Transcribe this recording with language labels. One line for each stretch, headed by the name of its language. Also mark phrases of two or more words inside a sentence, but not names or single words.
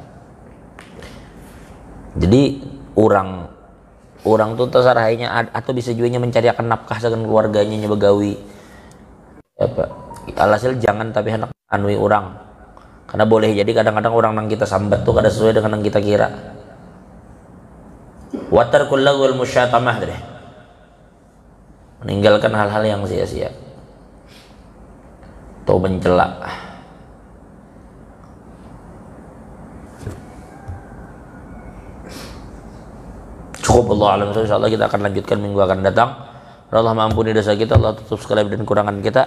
Indonesian: Jadi orang tuh terserahnya, atau bisa juga mencari akan nafkah dengan keluarganya, begawi apa alhasil jangan tapi hendak anui orang, karena boleh jadi kadang-kadang orang yang kita sambat tuh kada sesuai dengan yang kita kira.
Arabic: وترك اللغو والمشاتمة,
Indonesian: deh, meninggalkan hal-hal yang sia-sia atau mencela. Cukup, Allah alam. Insyaallah kita akan lanjutkan minggu akan datang. Allah mengampuni dosa kita, Allah tutup segala dan kurangan kita.